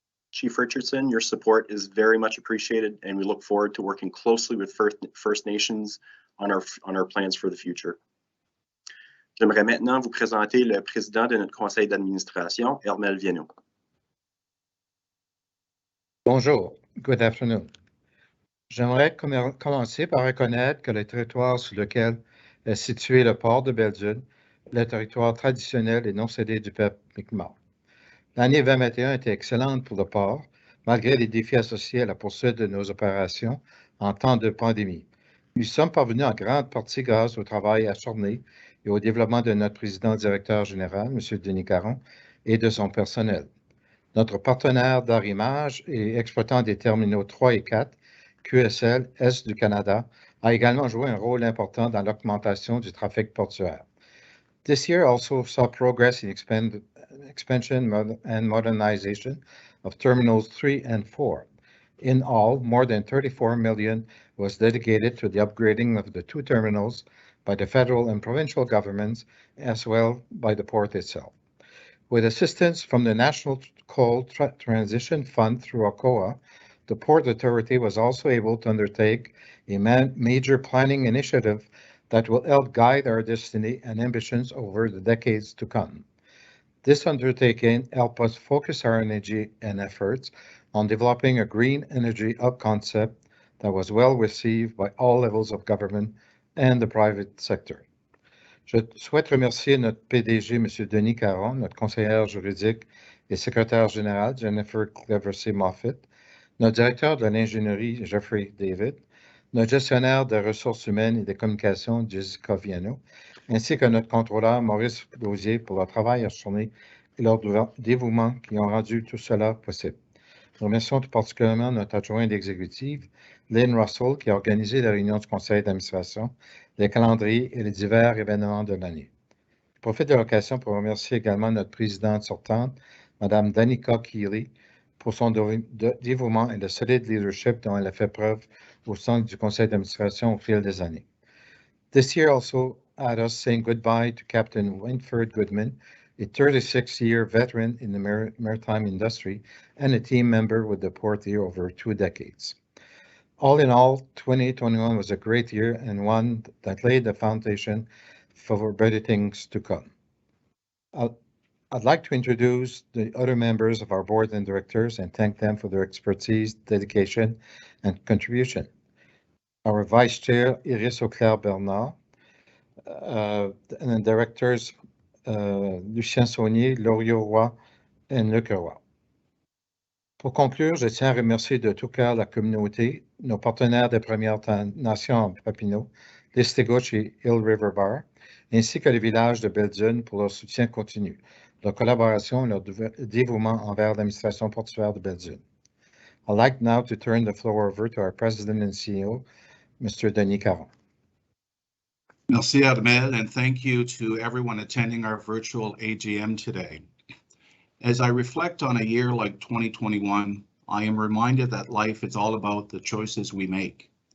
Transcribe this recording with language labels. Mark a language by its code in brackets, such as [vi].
[en] Chief Richardson, your support is very much appreciated, and we look forward to working closely with First Nations on our plans for the future. [fr] J'aimerais maintenant vous présenter le président de notre conseil d'administration, Hermel Vienno. Bonjour, [en] good afternoon. [fr] J'aimerais commencer par reconnaître que le territoire sur lequel est situé le port de Belledune, le territoire traditionnel et non cédé du peuple Mi'kmaq. L'année 2021 était excellente pour le port, malgré les défis associés à la poursuite de nos opérations en temps de pandémie. Nous sommes parvenus en grande partie grâce au travail acharné et au développement de notre président-directeur général, M. Denis Caron, et de son personnel. Notre partenaire d'arrimage et exploitant des terminaux 3 et 4, QSL Est du Canada, a également joué un rôle important dans l'augmentation du trafic portuaire. [en] This year also saw progress in expansion and modernization of terminals 3 and 4. In all, more than $34 million was dedicated to the upgrading of the 2 terminals by the federal and provincial governments, as well by the port itself. With assistance from the National Coal Transition Fund through ACOA, the Port Authority was also able to undertake a major planning initiative that will help guide our destiny and ambitions over the decades to come. This undertaking helped us focus our energy and efforts on developing a green energy hub concept that was well received by all levels of government and the private sector. [fr] Je souhaite remercier notre PDG, M. Denis Caron, notre conseillère juridique et secrétaire générale, Jennifer Cleversey-Moffitt, notre directeur de l'ingénierie, Jeffrey David, notre gestionnaire des ressources humaines et des communications, Jessica Viano, ainsi que notre contrôleur, Maurice Lausier, pour leur travail acharné et leur dévouement qui ont rendu tout cela possible. Nous remercions tout particulièrement notre adjointe exécutive, Lynn Russell, qui a organisé la réunion du conseil d'administration, les calendriers et les divers événements de l'année. Je profite de l'occasion pour remercier également notre présidente sortante, Mme Danica Keeley, pour son dévouement et le solide leadership dont elle a fait preuve au sein du conseil d'administration au fil des années. [en] This year also had us saying goodbye to Captain Winford Goodman, a 36-year veteran in the maritime industry and a team member with the port here over 2 decades. All in all, 2021 was a great year and one that laid the foundation for better things to come. I'd like to introduce the other members of our board and directors and thank them for their expertise, dedication, and contribution. Our Vice Chair, Iris Auclair-Bernard, and the directors, Lucien Saunier, Loriot Roy, and Luc Roy. [fr] Pour conclure, je tiens à remercier de tout cœur la communauté, nos partenaires des Premières Nations en Papineau, l'Estégoche et Hill River Bar, ainsi que le village de Belledune pour leur soutien continu, leur collaboration et leur dévouement envers l'administration portuaire de Belledune. [en] I'd like now to turn the floor over to our President and CEO, Mr. Denis Caron. [fr] Merci, [en] Armel, and thank you to everyone attending our virtual AGM today. As I reflect on a year like 2021, I am reminded that life is all about the choices we make.